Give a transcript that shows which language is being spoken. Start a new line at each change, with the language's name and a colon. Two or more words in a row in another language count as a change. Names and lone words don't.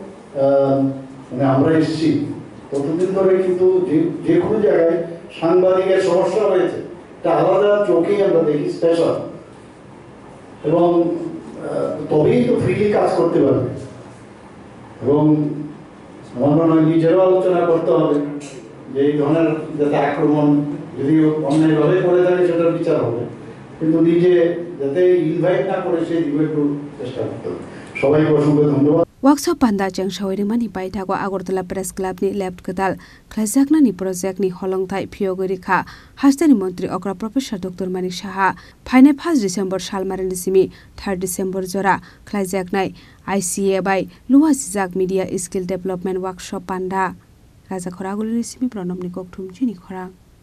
Bangla: মানে আমরা এসেছি ততদিন ধরে কিন্তু যে কোনো জায়গায় সাংবাদিকের সমস্যা হয়েছে এটা আলাদা চোখেই আমরা দেখি স্পেশাল এবং তবেই তো ফ্রিলি কাজ করতে পারবে এবং আমার মনে হয় নিজেরও আলোচনা করতে হবে যে এই ধরনের যাতে আক্রমণ যদি অন্যায়ভাবে করে থাকে সেটার বিচার হবে কিন্তু নিজে যাতে ইনভাইট না করে সেই দিকে একটু চেষ্টা করতে হবে সবাইকে অসংখ্য ধন্যবাদ
Kok Borok: Workshop panda jengsaweri mani paithago Agartala Press Club ni left kadal khlaijakna ni project ni holongthai phiogori kha hasteni mantri okra professor Dr. Manik Saha phaine 1 December salmarani simi 3 December jora khlaijaknai ICA by Luwasijak
English: Media Skill Development Workshop
Kok Borok: panda Raja Khoraguli simi Pranab ni kokthum chini khora